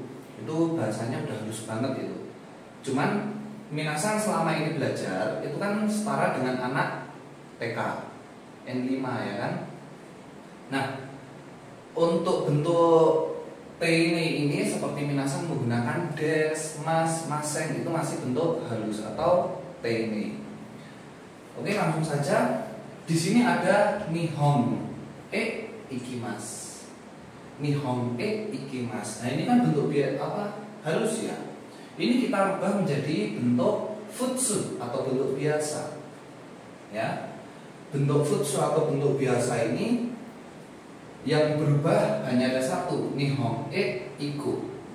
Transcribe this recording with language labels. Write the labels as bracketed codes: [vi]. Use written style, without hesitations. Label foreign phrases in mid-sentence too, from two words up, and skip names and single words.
[id] Itu bahasanya udah halus banget itu. Cuman minasan selama ini belajar itu kan setara dengan anak TK N5 ya kan. Nah, untuk bentuk T ini seperti minasan menggunakan des, mas, maseng, itu masih bentuk halus atau T ini. Oke, langsung saja. Di sini ada [ja] 日本行きます. 日本行きます. [id] Nah, ini kan bentuk halus ya. Ini kita rubah menjadi bentuk futsu atau bentuk biasa. Ya. Bentuk futsu atau bentuk biasa ini yang berubah hanya ada satu, [ja] 日本行く.